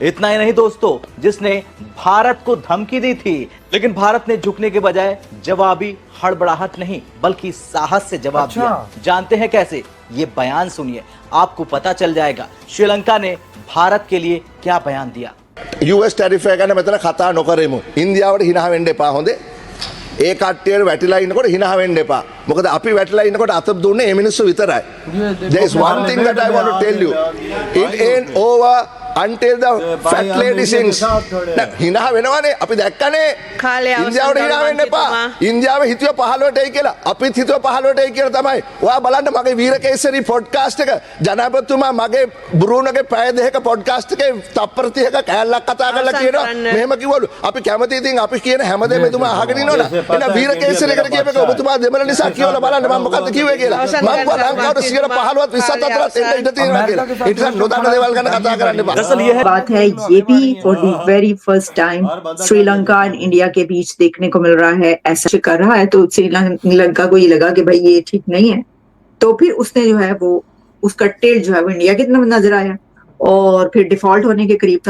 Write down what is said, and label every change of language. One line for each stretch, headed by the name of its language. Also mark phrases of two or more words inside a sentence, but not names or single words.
Hindi: इतना ही नहीं दोस्तों, जिसने भारत को धमकी दी थी, लेकिन भारत ने झुकने के बजाय जवाबी हड़बड़ाहट नहीं बल्कि साहस से जवाब दिया। जानते हैं कैसे? ये बयान सुनिए, आपको पता चल जाएगा श्रीलंका ने भारत के लिए क्या बयान दिया।
English: US tariff
Sinhala: එක ගැන මෙතන කතා නොකරමු. ඉන්දියාවට හිනහ වෙන්න එපා හොඳේ. ඒ කට්ටියට වැටිලා ඉන්නකොට හිනහ වෙන්න එපා. මොකද අපි වැටිලා ඉන්නකොට අත දුන්නේ මේ මිනිස්සු විතරයි.
English: There is one thing that I want to tell you. It ain't over until the fat lady sings.
Sinhala: හිනහ වෙනවනේ අපි දැක්කනේ. ඉන්දියාවට හිනහ වෙන්න එපා. ඉන්දියාව හිතුව 15ටයි කියලා. අපිත් හිතුව 15ටයි කියලා තමයි. ඔයා බලන්න මගේ වීරකේසරි පොඩ්කාස්ට් එක ජනාධිපතිතුමා මගේ බ්‍රූනෝගේ පැය දෙකක පොඩ්කාස්ට් එකේ තප්පර 30ක කෑල්ලක් කතා කරලා කියනවා මෙහෙම කිව්වලු. අපි කැමති ඉතින් අපි කියන හැමදේම එතුමා අහගෙන ඉන්නවනේ. එහෙනම් වීරකේසරි එකට කියපේක ඔබතුමා දෙමළ නිසා කියවලා බලන්න මම මොකද්ද කිව්වේ කියලා. මම කිව්වා ලංකාවට 15ත් 20ත් අතරත් එන්න ඉඩ තියෙනවා කියලා. ඒ නිසා නොදන්න දේවල් ගැන කතා කරන්න එපා.
Hindi: बात है ये भी
English: for the very first time
Hindi: श्रीलंका एंड इंडिया के बीच देखने को मिल रहा है। ऐसा कर रहा है तो श्रीलंका को ये लगा कि भाई ये ठीक नहीं है, तो फिर उसने जो है वो उसका टिल्ट जो है वो इंडिया की तरफ नजर आया और फिर डिफॉल्ट होने के करीब था।